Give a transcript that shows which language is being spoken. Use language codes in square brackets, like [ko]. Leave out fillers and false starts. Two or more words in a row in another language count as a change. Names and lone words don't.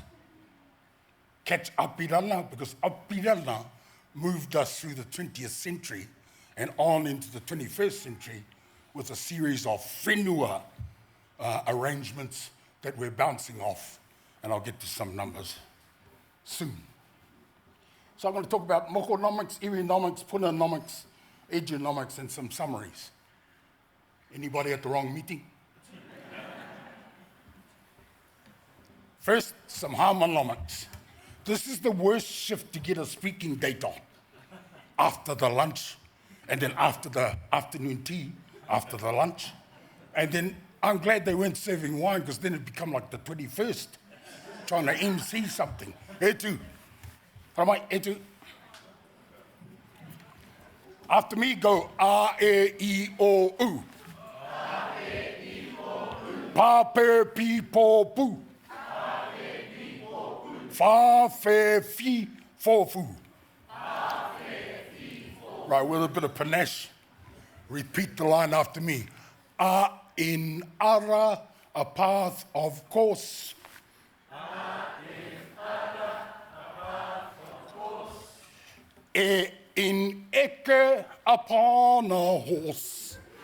[en] Catch Aotearoa, because Aotearoa moved us through the 20th century and on into the 21st century with a series of whenua arrangements that we're bouncing off, and I'll get to some numbers soon. So I'm going to talk about mokonomics, iwinomics, punanomics, edunomics, and some summaries. Anybody at the wrong meeting? First, some harmonomics. This is the worst shift to get a speaking date on. After the lunch, and then after the afternoon tea, after the lunch. And then I'm glad they weren't serving wine, because then it'd become like the 21st, trying to MC something. Etu. Etu. After me, go A-E-I-O-U. Pa, pe, pi, po, pu. Fa, fe, fi, fo, fu. Right, with a bit of panache, repeat the line after me. A in ara, a path of course. E in eke, upon a horse.